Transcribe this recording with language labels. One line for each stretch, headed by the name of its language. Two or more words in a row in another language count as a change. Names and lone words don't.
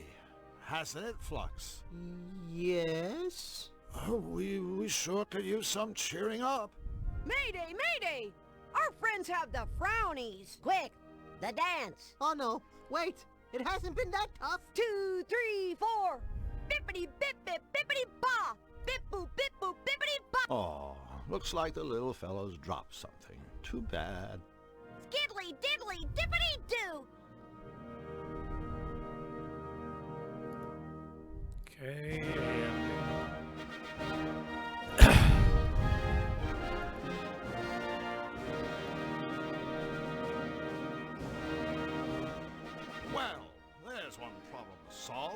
English: Hasn't it, Flux? Yes? We sure could use some cheering up. Mayday, mayday! Our friends have the frownies. Quick, the dance. Oh no, wait. It hasn't been that tough. 2, 3, 4. Bippity bip bip bippity ba. Bip boop, bip boop, bippity bop. Oh, looks like the little fellow's dropped something. Too bad. Skiddly diddly dippity doo. Okay. Well, there's one problem solved.